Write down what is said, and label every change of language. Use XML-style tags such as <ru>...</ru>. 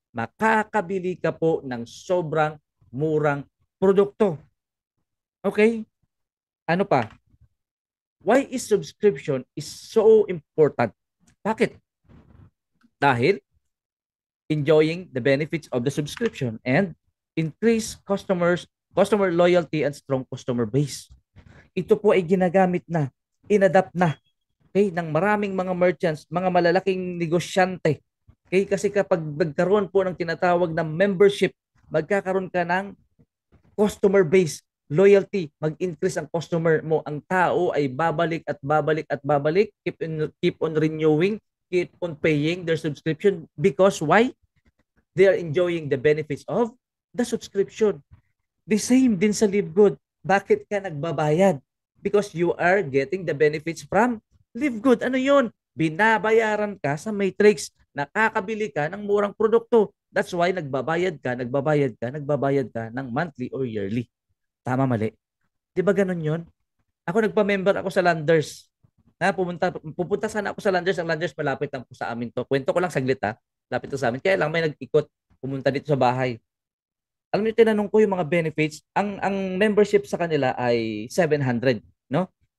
<tl>Makakabili ka po ng sobrang murang produkto. Okay? Ano pa?</tl> <en>Why is subscription is so important?</en> <tl>Bakit? Dahil</tl> <en>enjoying the benefits of the subscription and increase customer loyalty and strong customer base.</en> <tl>Ito po ay ginagamit na, inadapt na, okay, ng maraming mga merchants, mga malalaking negosyante. Okay, kasi kapag nagkaroon po ng tinatawag na membership, magkakaroon ka ng</tl> <en>customer base, loyalty,</en> <tl>mag-increase ang customer mo. Ang tao ay babalik at babalik</tl> <en>at babalik, keep on renewing, keep on paying their subscription because why? They are enjoying the benefits of the subscription. The same din sa LiveGood.</en> <tl>Bakit ka nagbabayad?</tl> <en>Because you are getting the benefits from LiveGood.</en> <tl>Ano yun? Binabayaran ka sa Matrix. Nakakabili ka ng murang produkto.</tl> <en>That's why</en> <tl>nagbabayad ka ng</tl> <en>monthly or yearly.</en> <tl>Tama, mali? Di ba ganun yun? Ako nagpa-member ako sa Landers. Pupunta sana ako sa Landers. Ang Landers malapit lang po sa amin to. Kwento ko lang saglit ha. Lapit to sa amin. Kaya lang may nag-ikot pumunta dito sa bahay. Alam niyo, tinanong ko yung mga benefits. Ang membership sa kanila ay 700, no?</tl>